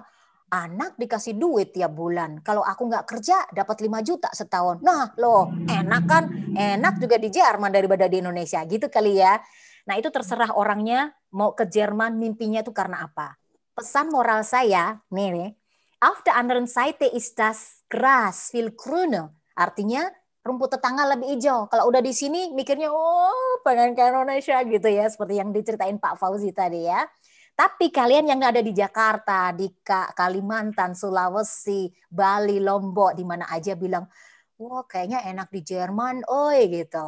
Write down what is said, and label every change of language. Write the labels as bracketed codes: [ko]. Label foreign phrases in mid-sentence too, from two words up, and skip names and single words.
[id] Anak dikasih duit tiap bulan. Kalau aku nggak kerja, dapat 5 juta setahun. Nah loh, enak kan? Enak juga di Jerman daripada di Indonesia. Gitu kali ya. Nah itu terserah orangnya mau ke Jerman mimpinya itu karena apa. Pesan moral saya, nih, [de] auf der anderen Seite ist das Gras viel grüner. [id] Artinya rumput tetangga lebih hijau. Kalau udah di sini mikirnya, oh pengen ke Indonesia gitu ya. Seperti yang diceritain Pak Fauzi tadi ya. Tapi kalian yang ada di Jakarta, di Kalimantan, Sulawesi, Bali, Lombok, di mana aja bilang, wah kayaknya enak di Jerman, oi gitu.